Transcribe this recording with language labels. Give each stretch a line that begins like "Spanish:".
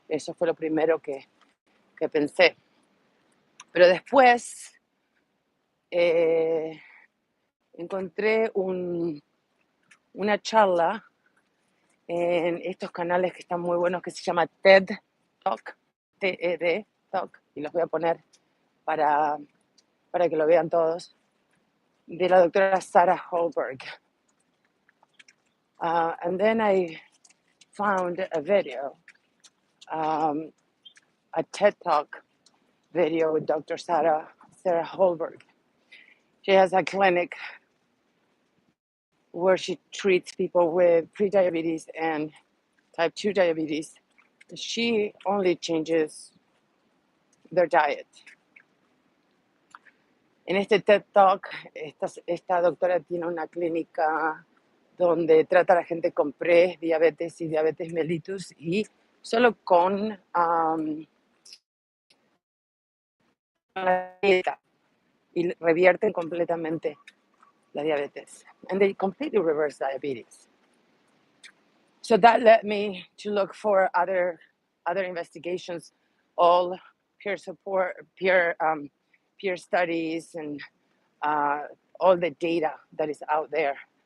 Spanish: Eso fue lo primero que pensé. Pero después encontré una charla en estos canales que están muy buenos, que se llama TED Talk, TED Talk, y los voy a poner para que lo vean todos, de la doctora Sarah Holberg.
English: And then I found a video, a TED Talk video with Dr. Sarah Holberg. She has a clinic where she treats people with prediabetes and type 2 diabetes. She only changes their diet.
Spanish: En este TED Talk, esta doctora tiene una clínica donde trata a la gente con prediabetes y diabetes mellitus y solo con la dieta y revierten completamente la diabetes.
English: And they completely reverse diabetes. So that led me to look for other investigations, all peer support, peer studies, and all the data that is out there.